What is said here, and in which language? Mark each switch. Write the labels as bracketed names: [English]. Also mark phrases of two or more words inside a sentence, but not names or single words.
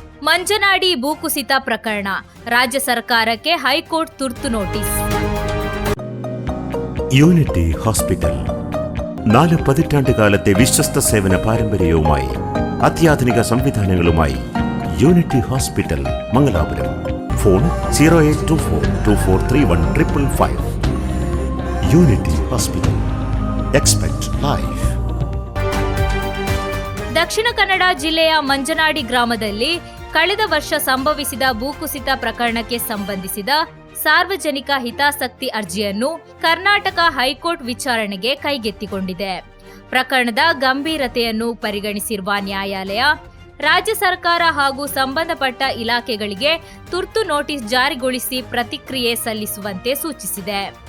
[Kannada] ಮಂಜನಾಡಿ ಭೂಕುಸಿತ ಪ್ರಕರಣ ರಾಜ್ಯ ಸರ್ಕಾರಕ್ಕೆ ಹೈಕೋರ್ಟ್ ತುರ್ತು ನೋಟಿಸ್. [Malayalam] യൂണിറ്റി ഹോസ്പിറ്റൽ 4 പതിറ്റാണ്ടുകാലത്തെ വിശ്വസ്ത സേവന പാരമ്പര്യവുമായി അത്യാധുനിക സംവിധാനങ്ങളുമായി യൂണിറ്റി ഹോസ്പിറ്റൽ മംഗലാപുരം. ഫോൺ 0824243155. യൂണിറ്റി ഹോസ്പിറ്റൽ. [English] expect life. [Kannada] ದಕ್ಷಿಣ ಕನ್ನಡ ಜಿಲ್ಲೆಯ ಮಂಜನಾಡಿ ಗ್ರಾಮದಲ್ಲಿ ಕಳೆದ ವರ್ಷ ಸಂಭವಿಸಿದ ಭೂಕುಸಿತ ಪ್ರಕರಣಕ್ಕೆ ಸಂಬಂಧಿಸಿದ ಸಾರ್ವಜನಿಕ ಹಿತಾಸಕ್ತಿ ಅರ್ಜಿಯನ್ನು ಕರ್ನಾಟಕ ಹೈಕೋರ್ಟ್ ವಿಚಾರಣೆಗೆ ಕೈಗೆತ್ತಿಕೊಂಡಿದೆ. ಪ್ರಕರಣದ ಗಂಭೀರತೆಯನ್ನು ಪರಿಗಣಿಸಿರುವ ನ್ಯಾಯಾಲಯ ರಾಜ್ಯ ಸರ್ಕಾರ ಹಾಗೂ ಸಂಬಂಧಪಟ್ಟ ಇಲಾಖೆಗಳಿಗೆ ತುರ್ತು ನೋಟಿಸ್ ಜಾರಿಗೊಳಿಸಿ ಪ್ರತಿಕ್ರಿಯೆ ಸಲ್ಲಿಸುವಂತೆ ಸೂಚಿಸಿದೆ.